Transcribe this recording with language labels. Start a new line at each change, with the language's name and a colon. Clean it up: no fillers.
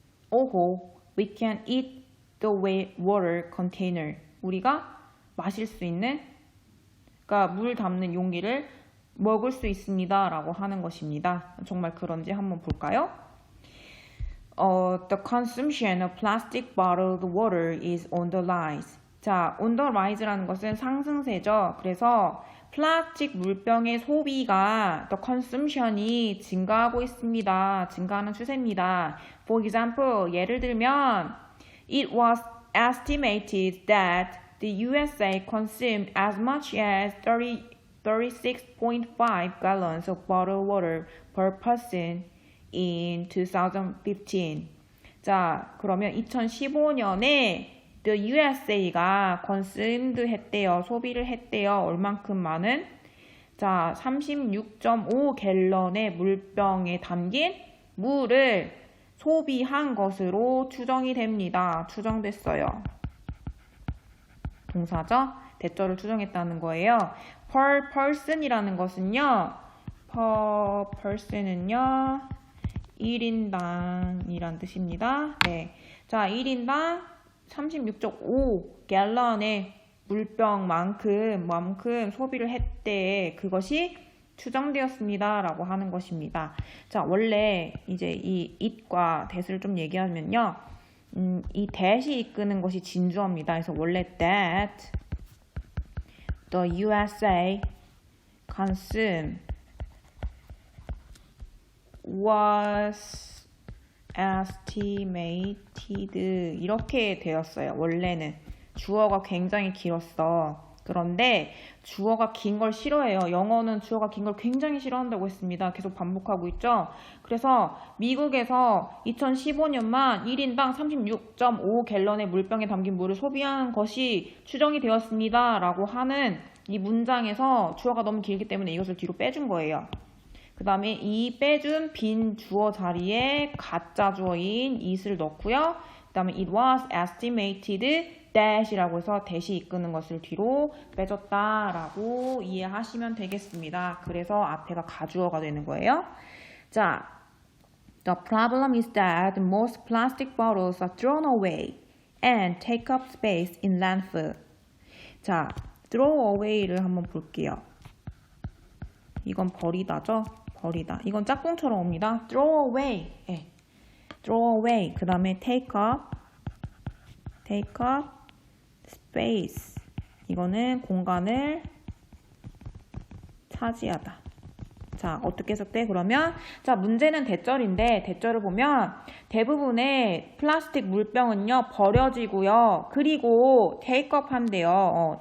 English: 5호, we can eat the water container.
Korean: 우리가 마실 수 있는, 그러니까 물 담는 용기를 먹을 수 있습니다. 라고 하는 것입니다. 정말 그런지 한번 볼까요?
English: The consumption of plastic bottled water is on the rise.
Korean: 자,
English: on the rise
Korean: 라는 것은 상승세죠. 그래서 플라스틱 물병의 소비가
English: the consumption
Korean: 이 증가하고 있습니다. 증가하는 추세입니다.
English: For example,
Korean: 예를 들면
English: it was estimated that the USA consumed as much as 36.5 gallons of bottled water per person in 2015.
Korean: 자, 그러면 2015년에
English: the USA
Korean: 가
English: consumed
Korean: 했대요. 소비를 했대요. 얼만큼 많은? 자, 36.5 갤런의 물병에 담긴 물을 소비한 것으로 추정이 됩니다. 추정됐어요. 동사죠? 대절을 추정했다는 거예요.
English: per person
Korean: 이라는 것은요.
English: per person
Korean: 은요. 1인당이란 뜻입니다. 네. 자, 1인당 36.5 갤런의 물병만큼 소비를 했대. 그것이 추정되었습니다. 라고 하는 것입니다. 자, 원래 이제 이 it과 that을 좀 얘기하면요. 이 that이 이끄는 것이 진주어입니다. 그래서 원래 that
English: the USA consume was estimated
Korean: 이렇게 되었어요. 원래는 주어가 굉장히 길었어. 그런데 주어가 긴 걸 싫어해요. 영어는 주어가 긴 걸 굉장히 싫어한다고 했습니다. 계속 반복하고 있죠. 그래서 미국에서 2015년만 1인당 36.5갤런의 물병에 담긴 물을 소비한 것이 추정이 되었습니다. 라고 하는 이 문장에서 주어가 너무 길기 때문에 이것을 뒤로 빼준 거예요. 그 다음에 이 빼준 빈 주어 자리에 가짜 주어인 it을 넣고요. 그 다음에
English: it was estimated that
Korean: 이라고 해서 that이 이끄는 것을 뒤로 빼줬다라고 이해하시면 되겠습니다. 그래서 앞에가 가주어가 되는 거예요.
English: 자, the problem is that most plastic bottles are thrown away and take up space in landfill.
Korean: 자, throw away를 한번 볼게요. 이건 버리다죠? 버리다. 이건 짝꿍처럼 옵니다.
English: throw away.
Korean: 네. throw away.
English: 그 다음에 take up space.
Korean: 이거는 공간을 차지하다. 자, 어떻게 해석돼? 그러면 자, 문제는 대절인데 대절을 보면 대부분의 플라스틱 물병은요 버려지고요. 그리고
English: take up
Korean: 한대요.